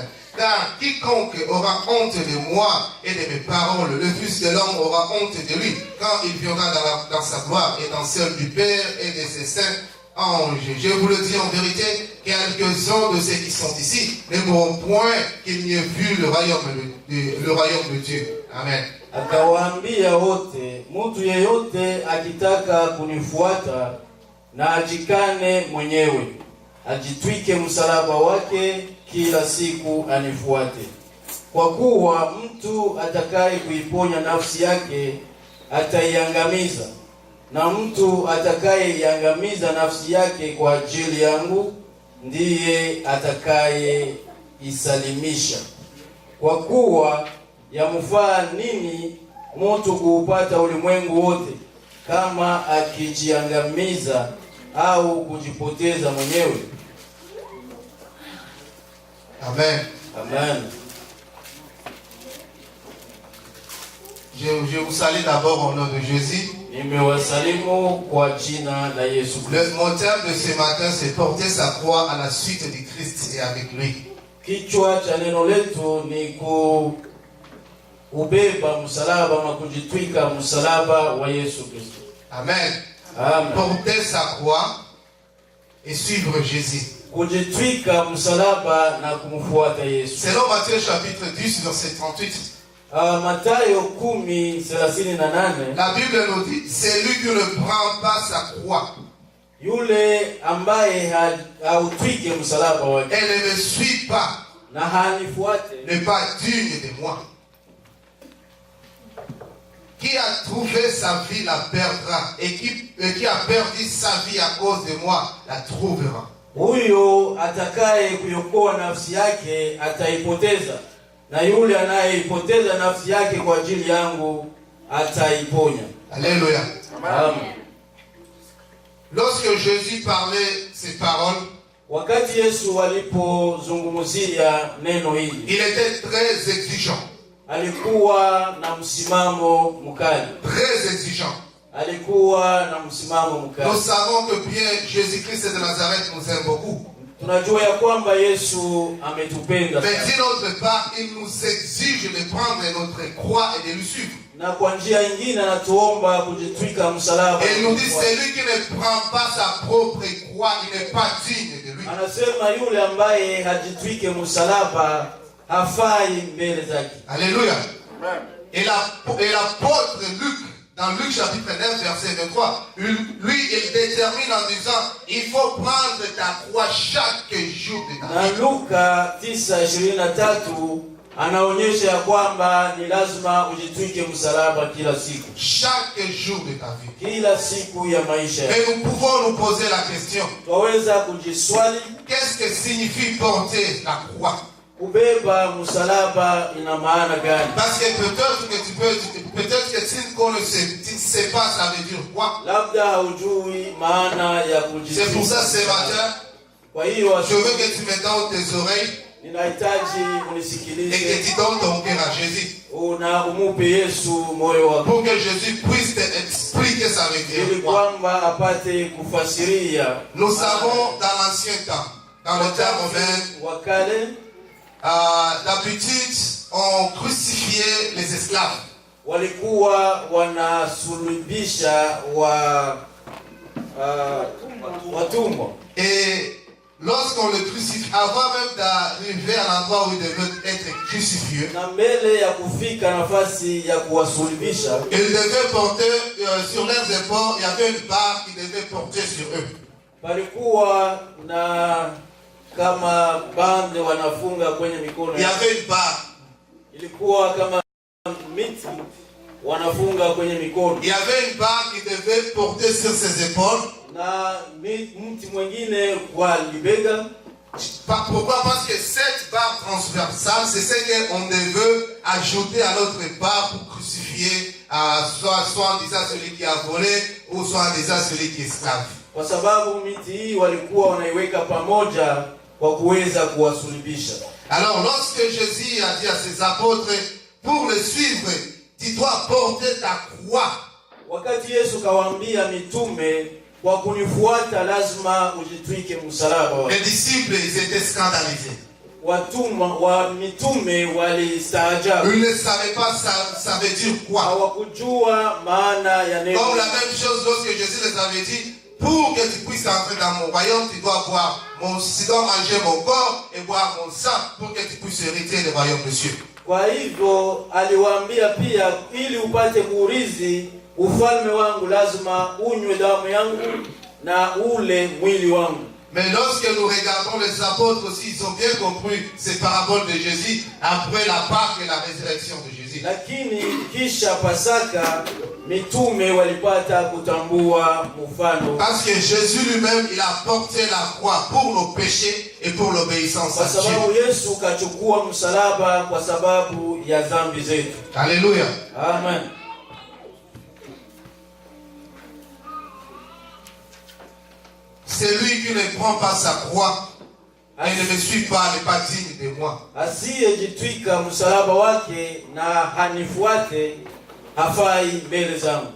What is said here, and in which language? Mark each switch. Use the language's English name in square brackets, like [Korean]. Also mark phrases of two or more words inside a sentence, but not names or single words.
[French] Car quiconque aura honte de moi et de mes paroles, le Fils de l'homme aura honte de lui quand il viendra dans sa gloire et dans celle du Père et de ses saints anges. Je vous le dis en vérité, quelques-uns de ceux qui sont ici ne mourront point qu'ils n'aient vu le royaume de Dieu. Amen. [Swahili] Akawaambia wote, mtu yeyote akitaka kunifuata na ajikane mwenyewe, ajitwike msalaba wake kila siku anifuate. Kwa kuwa mtu atakaye kuiponya nafsi yake ataiangamiza, na mtu atakayeiangamiza nafsi yake kwa ajili yangu ndiye atakayeisalimisha. Kwa kuwa yamfaa nini mtu kuupata ulimwengu wote kama akijiangamiza au kujipoteza mwenyewe? Amen. Amen. [French] Je vous salue d'abord au nom de Jésus. [Swahili] Nimewasalimu kwa jina la Yesu Kristo. [French] Mon thème de ce matin, c'est porter sa croix à la suite du Christ et avec lui. [Swahili] Kichwa cha neno letu ni kubeba msalaba na kujitwika msalaba wa Yesu Kristo. Amen. Amen. [French] Porter sa croix et suivre Jésus. [Swahili] Kujitwika msalaba na kumfuata Yesu. [French] Selon Matthieu chapitre 10 verset 38. [Swahili] Mathayo 10:38. [French] La Bible nous dit, c'est lui qui ne prend pas sa croix. [Swahili] Yule ambaye hautwike msalaba wake [French] Elle ne me suit pas, [Swahili] na hanifuate [French] n'est pas digne de moi. Qui a trouvé sa vie la perdra, et qui a perdu sa vie à cause de moi la trouvera. [Swahili] Huyo atakaye kuiokoa nafsi yake ataipoteza, na yule anayeipoteza nafsi yake kwa ajili yangu ataiponya. Alléluia. Amen. [French] Lorsque Jésus parlait ces paroles, [Swahili] wakati Yesu alipozungumzia neno hili, [French] il était très exigeant. [Swahili] Alikuwa na msimamo mkali. [French] Très exigeant. [Swahili] Alikuwa na msimamo mkali. [French] Nous savons que bien Jésus-Christ de Nazareth nous aime beaucoup. [Swahili] Tunajua ya kwamba Yesu ametupenda sana. [French] Mais d'une autre part, il nous exige de prendre notre croix et de lui suivre. [Swahili] Na kwa njia nyingine anatuomba kujitwika msalaba. [French] Et il nous dit, celui qui ne prend pas sa propre croix, il n'est pas digne de lui. [Swahili] Anasema yule ambaye hajitwike msalaba hafai mbele zake. Alléluia. [French] Et l'apôtre Luc, dans Luc chapitre 9 verset 23, lui il détermine en disant, il faut prendre ta croix chaque jour de ta vie. [Swahili] Na Luka 9:23 anaonyesha ya kwamba ni lazima ujitwike msalaba kila siku. [French] Chaque jour de ta vie. [Swahili] Kila siku ya maisha. [French] Mais nous pouvons nous poser la question. [Swahili] Twaweza kujiswali, [French] qu'est-ce que signifie porter la croix? [Swahili] Kubeba msalaba ina maana gani? [French] Parce que peut-être que tu ne sais pas ça veut dire quoi. [Swahili] Labda haujui maana ya kujitwika. [French] C'est pour ça ce matin, [Swahili] Kwa hiyo [French] je veux que tu me donnes tes oreilles [Swahili] ninahitaji [French] et [Swahili] unisikilize [French] que tu donnes ton cœur à Jésus. [Swahili] na umupe Yesu moyo wako. [French] Pour que Jésus puisse t'expliquer ça veut dire [Swahili] Ili [French] quoi. [Swahili] kwamba apate kufasiria. [French] Nous savons dans l'ancien temps, dans le temps romain, [Swahili] wakale [French] d'habitude on crucifiait les esclaves. [Swahili] Walikuwa wanasulubisha watumwa. [French] Et lorsqu'on le crucifie, avant même d'arriver à l'endroit où il devait être crucifié, [Swahili] Na mbele ya kufika nafasi ya kuwasulubisha, [French] ils devaient porter sur leurs épaules, il y avait une barre qu'ils devaient porter sur eux. [Swahili] palikuwa na kama bande wanafunga kwenye mikono. [French] Il y avait une barre. [Swahili] Ilikuwa kama miti wanafunga kwenye mikono. [French] Il y avait une barre qu'ils devaient porter sur ses épaules. [Swahili] Na mti mwingine kwa libega. [French] Pourquoi? Parce que cette barre transversale, c'est ce qu'on devait ajouter à notre barre pour crucifier soit en disant celui qui a volé ou soit en disant celui qui est esclave. [Swahili] Kwa sababu miti hii walikuwa wanaiweka pamoja kwa kuweza kuwasulubisha. [French] Alors lorsque Jésus a dit à ses apôtres, pour le suivre, tu dois porter ta croix. [Swahili] Wakati Yesu kawaambia mitume, kwa kunifuata lazima ujitwike msalaba. [French] Les disciples, ils étaient scandalisés. [Swahili] Watumwa wa mitume walistaajabu. [French] Ils ne savaient pas ça veut dire quoi. [Swahili] Hawakujua maana ya neno. [French] Comme la même chose lorsque Jésus les avait dit, pour que tu puisses entrer dans mon royaume, tu dois manger mon corps et boire mon sang pour que tu puisses hériter le royaume de Dieu. [Swahili] Kwa hivyo aliwaambia pia, ili upate kuurithi ufalme wangu lazima unywe damu yangu na ule mwili wangu. [French] Mais lorsque nous regardons les apôtres aussi, ils ont bien compris ces paraboles de Jésus après la Pâque et la résurrection de Jésus. [Swahili] Lakini kisha Pasaka mitume walipata kutambua mfano. [French] Parce que Jésus lui-même, il a porté la croix pour nos péchés et pour l'obéissance [Swahili] Kwa [French] à Dieu. [Swahili] sababu Yesu kachukua msalaba kwa sababu ya dhambi zetu. Alléluia. Amen. [French] Celui qui ne prend pas sa croix et ne me suit pas n'est pas digne de moi. [Swahili] Asiyejitwika msalaba wake na hanifuate hafai mbele zangu.